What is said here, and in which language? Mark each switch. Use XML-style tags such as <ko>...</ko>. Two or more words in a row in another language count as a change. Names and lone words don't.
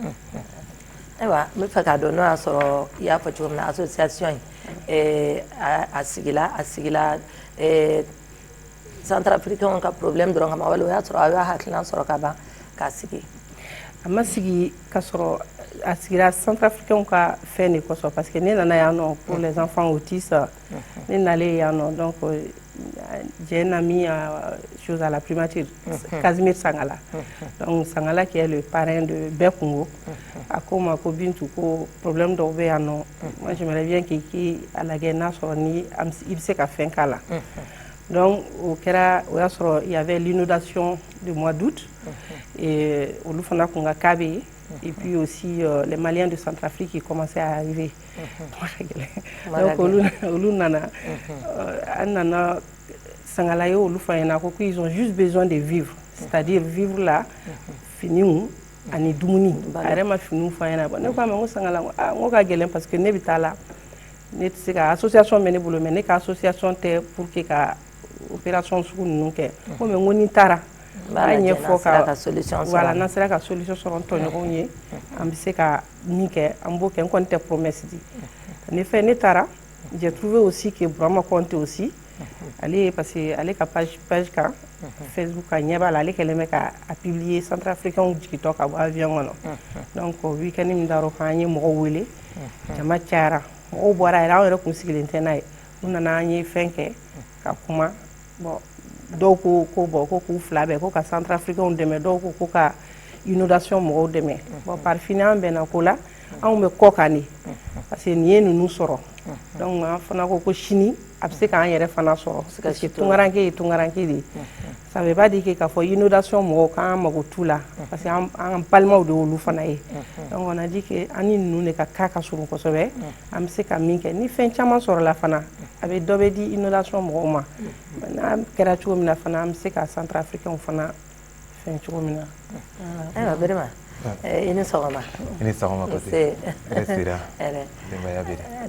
<bm>ayiwa n bɛ fɛ k'a dɔn n'o y'a sɔrɔ i y'a fɔ cogo min na association in a sigila Centrafricains ka problème dɔrɔn kama wala o y'a sɔrɔ aw y'a hakilina sɔrɔ ka ban k'a sigi a ma sigi ka sɔrɔ a sigira Centrafricains ka fɛn de kosɔn</bm> <fr>parce que</fr> <bm>ne nana yan nɔ</bm> <fr>pour les enfants autistes</fr> <bm>ne nalen yan</bm> <fr>nɔ donc j'ai un ami chose à la primature Casimir Sangala donc Sangala qui est le parrain de Bekungo</fr> <bm>a ko ma ko Bintu ko problème dɔw bɛ yan nɔ</bm> <fr>moi j'aimerais bien</fr> <bm>k'i a lajɛ n'a sɔrɔ ni i bɛ se ka fɛn k'a la donc o y'a sɔrɔ</bm> <fr>il y avait l'inondation du mois d'août et</fr> <bm>olu fana kun ka cas bɛ yen</bm> <fr>et puis aussi les Maliens de Centrafrique qui commençaient à arriver</fr> <bm>donc olu nana an nana Sangala ye olu fɔ ɲɛna ko</bm> <fr>ils ont juste besoin de vivre c'est-à-dire vivre là</fr> <bm>finiw ani dumuni a yɛrɛ ma finiw fɔ ɲɛna bon ne ko a ma n ko Sangala n ko ka gɛlɛn</bm> <fr>parce que</fr> <bm>ne bɛ taa la ne tɛ se ka association bɛ ne bolo mais ne ka association tɛ</bm> <fr>pour que</fr> <bm>ka opération sugu ninnu kɛ ko mais n ko ni n taara a ɲɛfɔ ka voilà n'an sera ka solution sɔrɔ n tɔɲɔgɔnw ye an bɛ se ka min kɛ an b'o kɛ n kɔni tɛ promesse di ne fɛ ne taara</bm> <fr>j'ai trouvé aussi que</fr> <bm>Burama Kɔnte aussi ale</bm> <fr>parce que</fr> <bm>ale ka page kan Facebook ka ɲɛ b'a la ale kɛlen bɛ ka a</bm> <fr>publier centrafricains</fr> <bm>jigitɔ ka bɔ avion kɔnɔ</bm> <fr>donc week-end</fr> <bm>min dar'o kan an ye mɔgɔw wele jama cayara mɔgɔw bɔra yɛrɛ an yɛrɛ kun sigilen tɛ n'a ye u nana an ye fɛn kɛ ka kuma bon dɔw ko bon ko k'u fila bɛɛ ko ka centrafricains dɛmɛ dɔw ko ka inondation mɔgɔw dɛmɛ bon par fini an bɛnna ko la anw bɛ kɔ kan de</bm> <fr>parce que</fr> <bm>nin ye ninnu sɔrɔ donc an fana ko sini a bɛ se k'an yɛrɛ fana sɔrɔ parce que tungaranke ye tungaranke de ye</bm> <fr>ça veut pas dire que</fr> <bm>k'a fɔ inondation mɔgɔw k'an mago t'u la</bm> <fr>parce que</fr> <bm>an balimaw de y'olu fana ye</bm> <fr>donc on a dit que</fr> <bm>an ni ninnu de ka cas ka surun kosɛbɛ an bɛ se ka min kɛ ni fɛn caman sɔrɔla fana a bɛ dɔ bɛ di inondation mɔgɔw ma n'a kɛra cogo min na fana an bɛ se ka centrafricains fana fɛn cogo min na. Ayiwa Birima i ni sɔgɔma. I ni sɔgɔma Kote. Sira. Denbaya bɛ di.</bm>